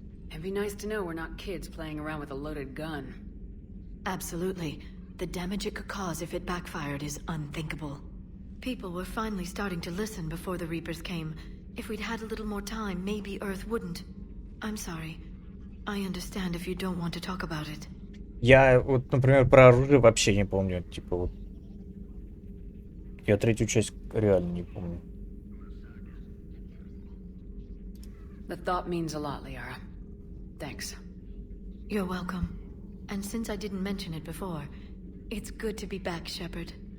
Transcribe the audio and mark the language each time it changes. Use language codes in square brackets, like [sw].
[en] It'd be nice to know we're not kids playing around with a loaded gun. Absolutely. The damage it could cause if it backfired is unthinkable. People were finally starting to listen before the Reapers came. If we'd had a little more time, maybe Earth wouldn't. I'm sorry. I understand if you don't want to talk about it. [ru] Я вот, например, про оружие вообще не помню. Типа вот. Я третью часть реально не помню. [en] The thought means a lot, Liara. Thanks. You're welcome. And since I didn't mention it before, it's good to be back, Shepard.